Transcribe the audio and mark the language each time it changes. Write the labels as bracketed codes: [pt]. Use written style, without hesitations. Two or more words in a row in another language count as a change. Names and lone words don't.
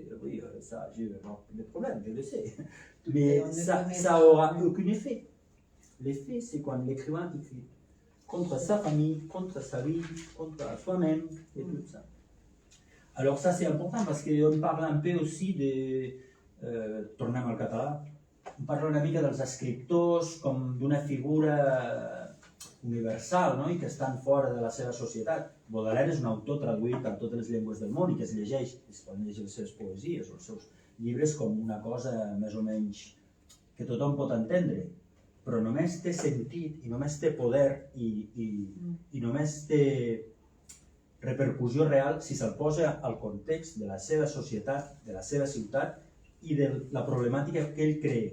[fr] Oui, ça, j'ai des problèmes, je le sais. Mais ça aura aucun effet. L'effet, c'est quand l'écrivain écrit contre sa famille, contre sa vie, contre soi-même, et tout ça. Alors ça, c'est important parce qu'on parle un peu aussi de... [ca] tornem al català. On parla una mica dels escriptors com d'una figura universal, no? I que estan fora de la seva societat. Baudelaire és un autor traduït a totes les llengües del món i que es llegeix, es poden llegir les seves poesies o els seus llibres com una cosa més o menys que tothom pot entendre, però només té sentit i només té poder i només té repercussió real si se'l posa al context de la seva societat, de la seva ciutat i de la problemàtica que ell crea.